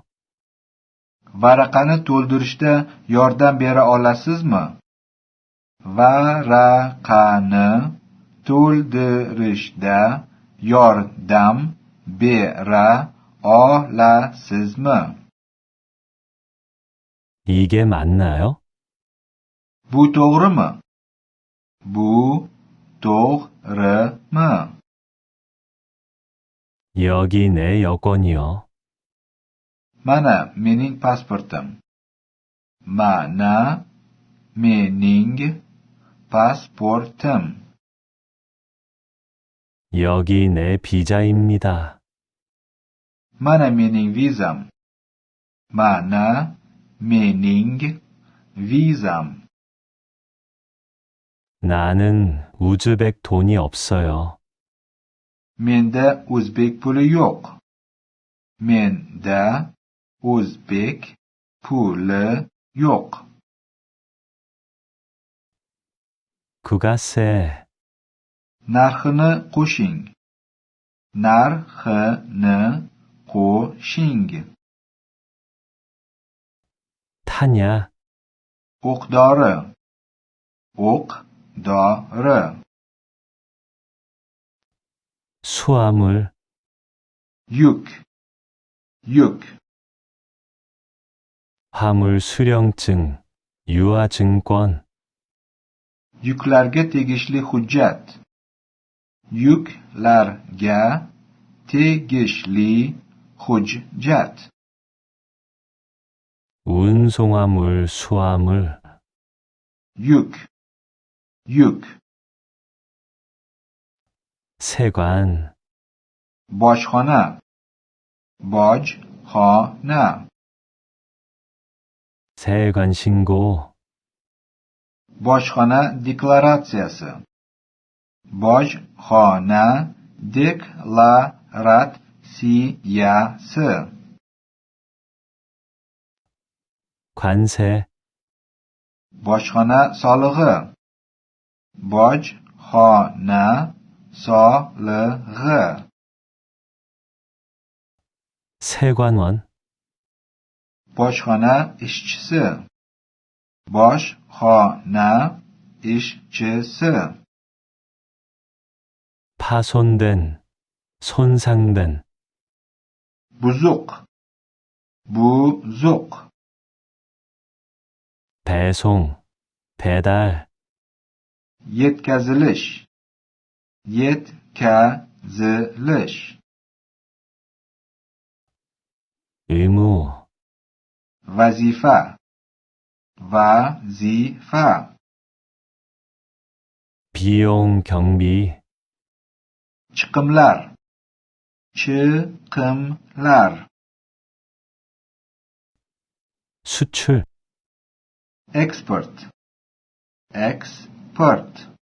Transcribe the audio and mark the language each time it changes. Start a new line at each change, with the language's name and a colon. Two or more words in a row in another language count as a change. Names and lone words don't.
Uzbek: Varaqani to'ldirishda yordam bera olasizmi? Varaqani to'ldirishda yordam bera olasizmi?
Korean: 이게 맞나요?
Uzbek: Bu to'g'rimi? Bu to'g'rimi?
Korean: 여기 내 여권이요.
Uzbek: Mana mening pasportim. Mana mening pasportim.
Korean: 여기 내 비자입니다.
Uzbek: Mana mening vizam. Mana mening vizam.
Korean: 나는 우즈벡 돈이 없어요.
Uzbek: Menda o'zbek puli yo'q. Menda o'zbek puli yo'q.
Korean: 국가세.
Uzbek: Narxini qo'shing. Narxini qo'shing.
Korean: 타냐.
Uzbek: O'qdori. O'qdori.
Korean: 수화물.
Uzbek: Yuk. Yuk.
Korean: 화물 수령증. 유아증권.
Uzbek: Yuklarga tegishli hujjat. Yuklarga tegishli hujjat.
Korean: 운송화물 수화물.
Uzbek: Yuk. Yuk.
Korean: 세관,
Uzbek: bojxona, bojxona,
Korean: 세관 신고,
Uzbek: bojxona deklaratsiyasi, bojxona deklaratsiyasi,
Korean: 관세,
Uzbek: bojxona solig'i, bojxona solig'i,
Korean: 세관원,
Uzbek: bojxona ishchisi, bojxona ishchisi,
Korean: 파손된, 손상된,
Uzbek: buzuq, buzuq,
Korean: 배송, 배달,
Uzbek: yetkazilish, yetkazilish,
Korean: 의무,
Uzbek: vazifa, vazifa,
Korean: 비용 경비,
Uzbek: chiqimlar, chiqimlar,
Korean: 수출,
Uzbek: export, export,